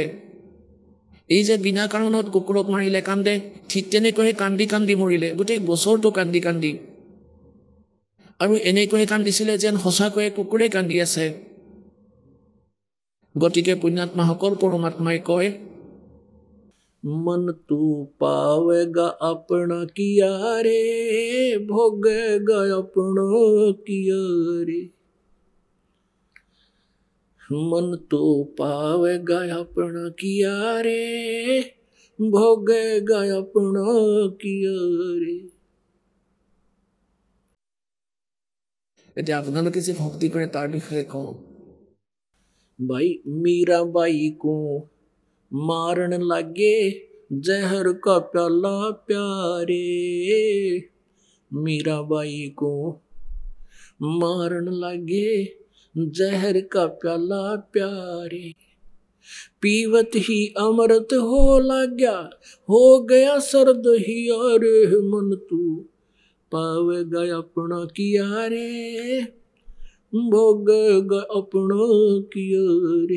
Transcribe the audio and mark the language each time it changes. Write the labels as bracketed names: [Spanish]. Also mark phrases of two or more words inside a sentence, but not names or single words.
[Assamese] এই যে বিনা কাৰণত কুকুৰক মাৰিলে কান্দে, ঠিক তেনেকৈ কান্দি কান্দি মৰিলে, গোটেই বছৰটো কান্দি কান্দি। আৰু এনেকৈ কান্দিছিলে যেন সঁচাকৈয়ে কুকুৰে কান্দি আছে। গতিকে পুণ্যাত্মাসকল, পৰমাত্মাই কয়, [Hindi] मन तू पावेगा अपना किया रे, भोगेगा अपना किया रे। मन तो पावेगा अपना किया रे, भोगेगा अपना किया रे। [Assamese] এতিয়া আপোনালোকে যে ভক্তি কৰে তাৰ বিষয়ে কওঁ। [Hindi] भाई मीरा बाई को मारन लगे जहर का प्याला प्यारे, मीरा बाई को मारन लगे जहर का प्याला प्यारे, पीवत ही अमृत हो लग्या, हो गया सर्द ही अरे, मन तू पावेगा अपना किया रे, भोगेगा अपना किया रे।